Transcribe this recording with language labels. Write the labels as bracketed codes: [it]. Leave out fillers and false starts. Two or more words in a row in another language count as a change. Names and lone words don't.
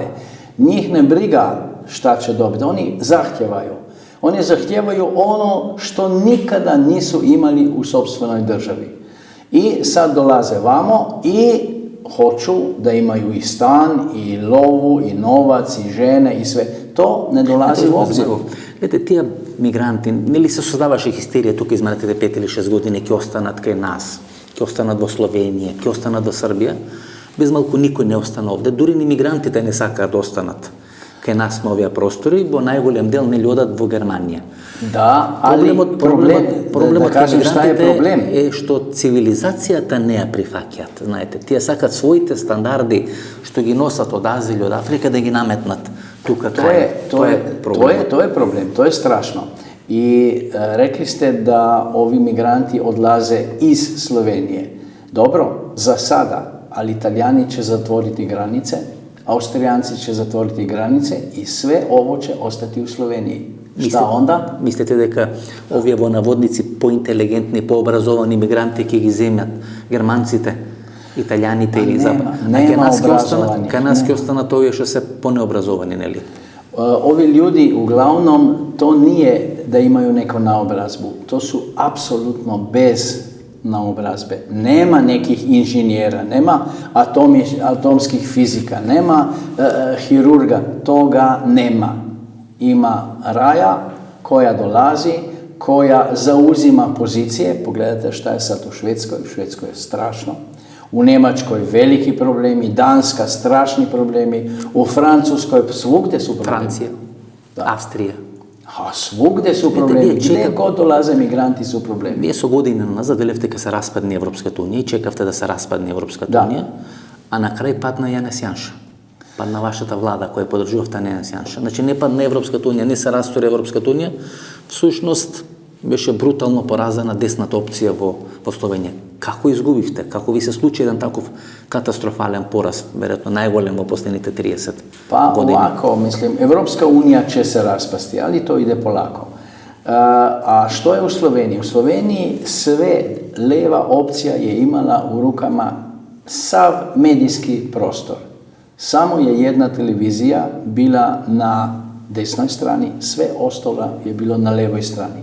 [sr] Njih ne briga šta će dobiti, oni zahtjevaju. Oni zahtijevaju ono što nikada nisu imali u sopstvenoj državi. I sad dolaze vamo i hoću da imaju i stan, i lovu, i novac, i žene, i sve. To ne dolazi u obzir. [mk] Гледате, тие мигранти, нели се создаваше хистерија тука изминатите 5 или 6 години, ќе останат кај нас, ќе останат во Словенија, ќе останат во Србија. Без малку никој не остана овде, дури ни мигрантите не сакаат да останат кај нас на овие простори, во најголем дел нели одат во Германија. Да, али проблемот кај мигрантите е што цивилизацијата не ја прифаќаат. Знаете, тие сакат своите стандарди што ги носат од Азија или од Африка да ги наметнат тука. [sr] To je problem, to je strašno. I rekli ste da ovi migranti odlaze iz Slovenije. Dobro, za sada, ali Italijani će zatvoriti granice, Austrijanci će zatvoriti granice i sve ovo će ostati u Sloveniji. Šta onda? [mk] Mislite дека овие во наводници поинтелигентни, пообразовани мигранти ќе ги земјат германците, италијаните или кај нас ќе останат овие што се понеобразовани, нели? [sr] Ovi ljudi uglavnom to nije da imaju neku naobrazbu, to su apsolutno bez naobrazbe. Nema nekih inženjera, nema atomskih fizika, nema hirurga, toga nema. Ima raja koja dolazi, koja zauzima pozicije. Pogledajte šta je sad u Švedskoj. U Švedskoj je strašno. U Njemačkoj veliki problemi, Danska strašni problemi, u Francuskoj svugde su problemi. Francija, Австрија. Svugde su problemi. Gde god dolaze migranti su problemi. [mk] Вие со година назад велевте дека се распадне Европската унија и чекавте да се распадне Европската унија, а на крај падна Јанес Јанша. Падна вашата влада која поддржувавте Јанес Јанша. Значи не падна Европската унија, не се растори Европската унија, всушност беше брутално поразена десната опција во Словенија. Како изгубивте? Како ви се случи еден таков катастрофален пораз, веројатно најголем во последните 30 години? [sr] Pa ovako, mislim, Evropska unija će se raspasti, ali to ide polako. A što je u Sloveniji? U Sloveniji sve leva opcija je imala u rukama sav medijski prostor. Samo je jedna televizija bila na desnoj strani, sve ostalo je bilo na levoj strani.